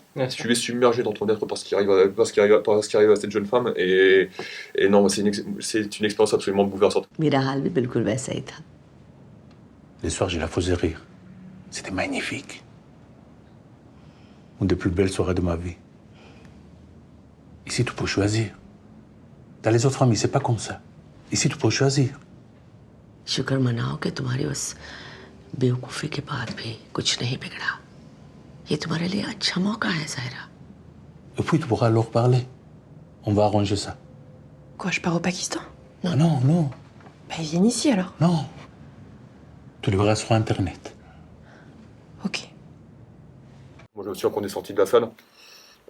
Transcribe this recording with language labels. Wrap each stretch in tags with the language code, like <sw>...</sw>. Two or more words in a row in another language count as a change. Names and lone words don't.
<fr>Tu es submergé dans ton être par ce qui arrive à cette jeune femme, et non, c'est une expérience absolument bouleversante. Les soirs, je la faisais rire. C'était magnifique. Une des plus belles soirées de ma vie. Ici, tu peux choisir. Dans les autres familles, c'est pas comme ça. Ici, tu peux choisir.</fr> <hi>शुक्र मनाओ कि तुम्हारी उस बेवकूफ़ी के बाद भी कुछ नहीं बिगड़ा। ये तुम्हारे लिए अच्छा मौका है, Zahira.</hi> <fr>Et puis, tu pourras leur parler. On va arranger ça. Quoi, je pars au Pakistan? Non, non, non. Bah, ils viennent ici, alors. Non. Tu le verras sur Internet. Ok. Moi, je me souviens qu'on est sorti de la salle.</fr>